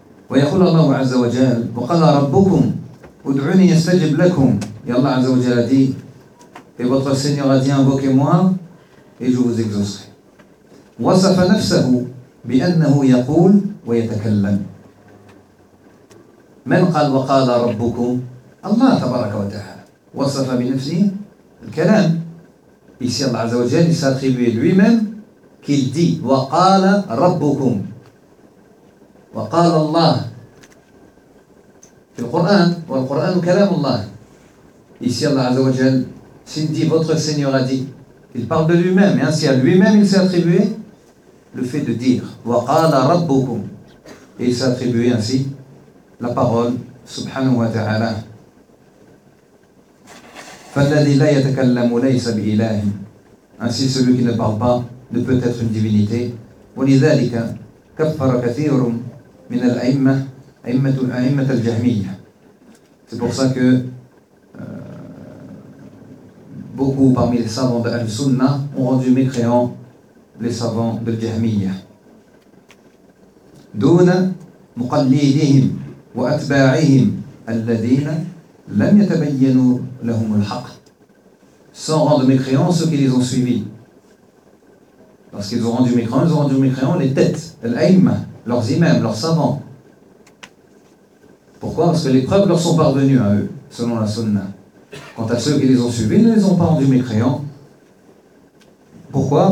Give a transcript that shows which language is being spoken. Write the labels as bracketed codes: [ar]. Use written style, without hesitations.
[ar] ويقول الله عز وجل: وقال ربكم ادعوني يستجب لكم. يا الله عز وجل دي [fr] et votre Seigneur a dit invoquez-moi et je vous exaucerai. [ar] وصف نفسه بأنه يقول ويتكلم. من قال وقال ربكم؟ الله تبارك وتعالى وصف بنفسه الكلام. [fr] Ici Allah عز وجل s'attribue lui-même qu'il dit [ar] وقال ربكم. وقال الله في القرآن والقرآن كلام الله. [fr] Ici Allah عز وجل s'il dit votre Seigneur a dit, il parle de lui-même et ainsi à lui-même il s'est attribué le fait de dire [ar] وقال ربكم [fr] et il s'est attribué ainsi la parole سبحانه وتعالى. [ar] فالذي لا يتكلم ليس بإله. [fr] Ainsi celui qui ne parle pas ne peut être une divinité. [ar] ولذلك كفر كثير من الأئمة أئمة الجهمية. [fr] C'est pour ça que beaucoup parmi les savants de Al-Sunna ont rendu mécréants les savants de Jahmiya. [ar] دون مقلديهم وأتباعهم الذين لم يتبينوا لهم الحق. [fr] Sans rendre mécréants ceux qui les ont suivis. Lorsqu'ils ont rendu mécréants, ils ont rendu mécréants les têtes, l'aïma, leurs imams, leurs savants. Pourquoi? Parce que les preuves leur sont parvenues à eux, selon la Sunna. Quant à ceux qui les ont suivis, ils ne les ont pas rendus mécréants. Pourquoi?